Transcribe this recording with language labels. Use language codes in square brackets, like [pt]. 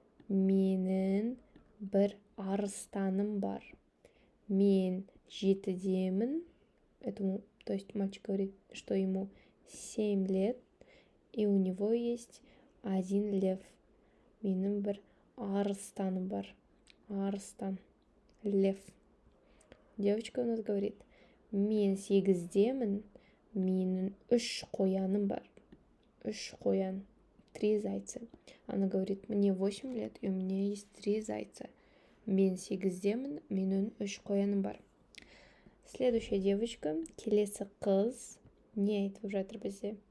[kk] Менің бір арыстаным бар. Мен жетідемін. [ru] Этому, то есть мальчик говорит, что ему 7 лет, и у него есть 1 лев. [kk] Менің бір арыстаным бар. Арыстан. Лев. [ru] Девочка у нас говорит, [kk] мен 8-демін, менің 3 қояным бар. 3 қоян. 3 зайца. [ru] Она говорит, мне 8 лет, и у меня есть 3 зайца. [kk] Мен 8-демін, менің 3 қояным бар. [ru] Следующая девочка, [kk] келесі қыз, не айтып жатыр бізде.